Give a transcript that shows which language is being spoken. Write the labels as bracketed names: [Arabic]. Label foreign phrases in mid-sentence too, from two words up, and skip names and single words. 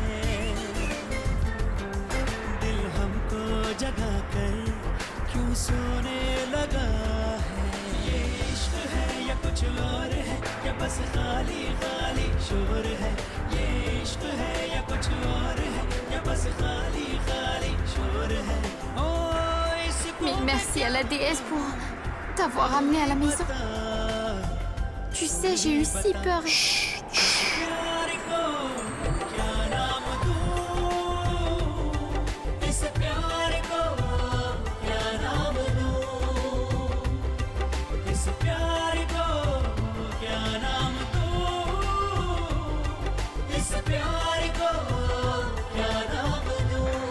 [Hindi] दिल हमको जगा कर क्यों सोने लगा है। ये इश्क है या कुछ और है, या बस खाली खाली शोर है। ये इश्क है या कुछ और है, या बस खाली खाली शोर है। ओ [French] Mille merci à la déesse pour t'avoir amené à la maison. Tu sais, j'ai eu si peur. [Hindi] प्यार को क्या नाम दूं, इस प्यार को क्या नाम दूं, इस प्यार को क्या नाम दूं, इस प्यार को क्या नाम दूं।